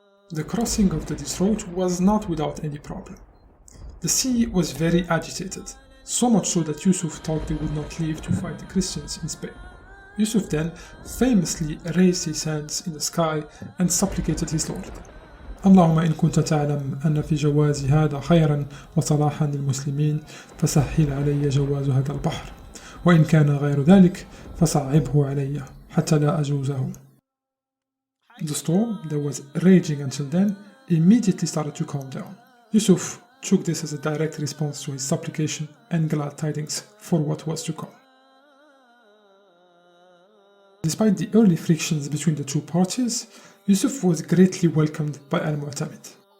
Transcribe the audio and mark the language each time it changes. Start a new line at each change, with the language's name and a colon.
English: The crossing of this road was not without any problem. The sea was very agitated, so much so that Yusuf thought they would not leave to fight the Christians in Spain. Yusuf then famously raised his hands in the sky and supplicated his Lord.
Arabic: اللهم إن كنت تعلم أن في جواز هذا خيرا وصلاحا للمسلمين فسهل علي جواز هذا البحر وإن كان غير ذلك فصعبه علي حتى لا أجوزه.
English: The storm that was raging until then immediately started to calm down. Yusuf took this as a direct response to his supplication and glad tidings for what was to come. Despite the early frictions between the two parties, Yusuf was greatly welcomed by Al-Mu'tamid.